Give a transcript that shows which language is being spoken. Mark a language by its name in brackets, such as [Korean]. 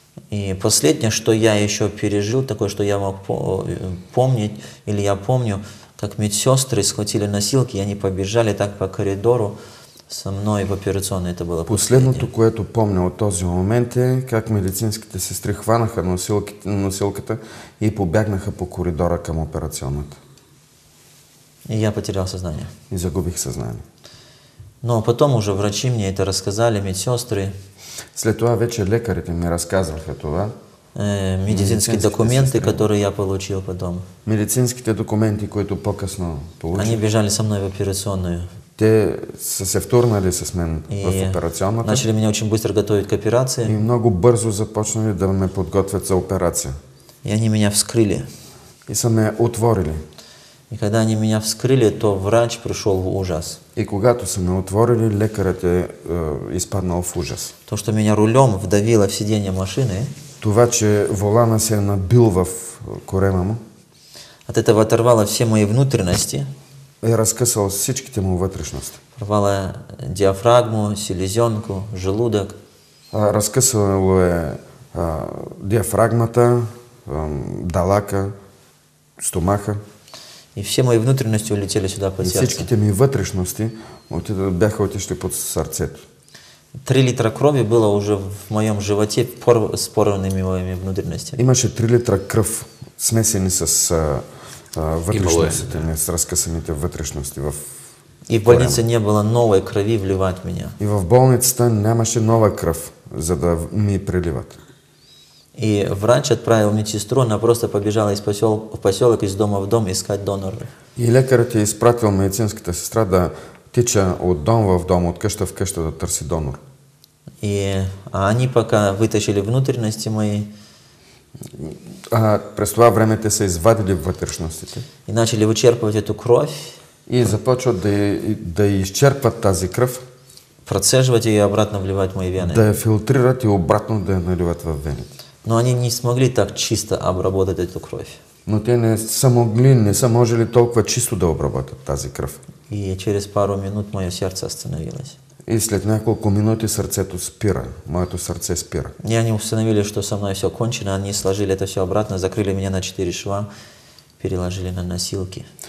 [Russian] И последнее, что я еще пережил, такое, что я мог помнить, или я помню, как медсестры схватили носилки, и они побежали так по коридору со мной в операционной. Это было [Bulgarian] последното, което помня от този момент е как медицинските сестри хванаха носилката и побягнаха по коридора към операционната. [Russian] И я потерял сознание. [Bulgarian] И загубих съзнание. [Russian] Но потом уже врачи мне это рассказали, медсестры. [Bulgarian] След това вече лекарите ми разказваха това. [Russian] Медицинские документы, которые я получил потом. [Bulgarian] Медицинските документи, които по-късно получих. [Russian] Они бежали со мной в операционную. [Bulgarian] Те са се втурнали с мен в операционната. [Russian] Начали меня очень быстро готовить к операции. [Bulgarian] И много бързо започнали да ме подготвят за операция. [Russian] И они меня вскрыли. [Bulgarian] И са ме отворили. [Russian] И когда они меня вскрыли, то врач пришел в ужас. [Bulgarian] И когато са ме отворили, лекарът е изпаднал в ужас. [Russian] То, что меня рулем вдавило в сиденье машины. [Bulgarian] Това, че волана се е набил в корема му. [Russian] От этого оторвало все мои внутренности. [Bulgarian] Е разкъсал всичките му вътрешности. [Russian] Порвало диафрагму, селезенку, желудок. [Bulgarian] Разкъсало е диафрагмата, далака, стомаха. [Russian] И все мои внутренности улетели сюда под сердце. [Bulgarian] И всичките ми вътрешности бяха отишли под сърцето. [Russian] 3 литра крови было уже в моем животе с порванными моими внутренностями. [Bulgarian] Имаше 3 литра кръв, смесени с вътрешностите ми, с разкъсаните вътрешности. [Russian] И в больнице не было новой крови вливать в меня. [Bulgarian] И в болницата нямаше нова кръв, за да ми приливат. [Russian] И врач отправил медсестру, она просто побежала в поселок, из дома в дом искать донора. [Bulgarian] И лекарът е изпратил медицинската сестра да тича от дом в дом, от къща в къща да търси донор. [Russian] И они пока вытащили внутренности мои. [Bulgarian] През това време те са извадили вътрешностите. [Russian] И начали вычерпывать эту кровь. [Bulgarian] И започват да изчерпват тази кръв. [Russian] Процеживать ее и обратно вливать в мои вены. [Bulgarian] Да я филтрират и обратно да я наливат в вените. [Russian] Но они не смогли так чисто обработать эту кровь. [Bulgarian] Но те не са можели толкова чисто да обработят тази кръв. [Russian] И через пару минут мое сердце остановилось. [Bulgarian] И след няколко минути сърцето спира. Моето сърце спира. [Russian] И они установили, что со мной все кончено. Они сложили это все обратно, закрыли меня на 4 шва, переложили на носилки.